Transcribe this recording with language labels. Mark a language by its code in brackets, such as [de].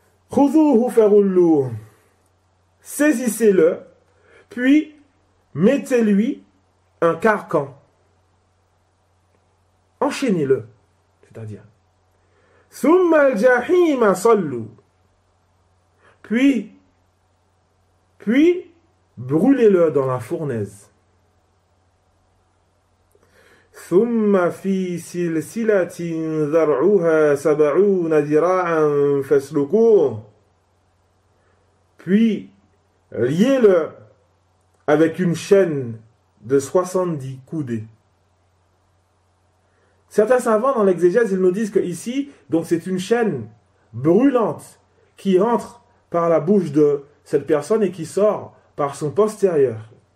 [fr] Khudhuhu faghullu, saisissez-le puis mettez-lui un carcan, enchaînez-le, c'est-à-dire thumma al-jahima sallu, puis brûlez-le dans la fournaise. [ar] ثم في سلسلة ذرعها 70 ذراعا فاسلكوه. [fr] Puis liez-le avec une chaîne de 70 coudées. Certains savants dans l'exégèse, ils nous disent que ici, donc c'est une chaîne brûlante qui rentre par la bouche de cette personne et qui sort par son postérieur.